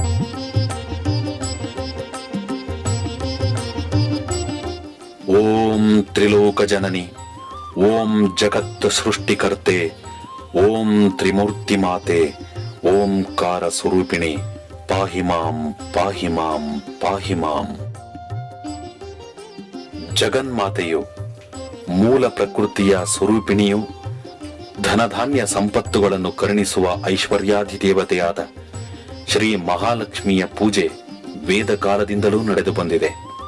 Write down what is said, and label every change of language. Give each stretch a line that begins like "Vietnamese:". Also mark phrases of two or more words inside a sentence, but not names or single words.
Kannada: ಓಂ ತ್ರಿಲೋಕ ಜನನಿ, ಓಂ ಜಗತ್ ಸೃಷ್ಟಿಕರ್ತೆ, ಓಂ ತ್ರಿಮೂರ್ತಿ ಮಾತೆ, ಓಂಕಾರ ಸ್ವರೂಪಿಣಿ,
Sanskrit: ಪಾಹಿ ಮಾಂ ಪಾಹಿ ಮಾಂ ಪಾಹಿ ಮಾಂ.
Kannada: ಜಗನ್ಮಾತೆಯು ಮೂಲ ಪ್ರಕೃತಿಯ ಸ್ವರೂಪಿಣಿಯು ಧನಧಾನ್ಯ ಸಂಪತ್ತುಗಳನ್ನು ಕರುಣಿಸುವ ಐಶ್ವರ್ಯಾಧಿದೇವತೆಯಾದ ಶ್ರೀ ಮಹಾಲಕ್ಷ್ಮಿಯ ಪೂಜೆ ವೇದ ಕಾಲದಿಂದಲೂ ನಡೆದು ಬಂದಿದೆ.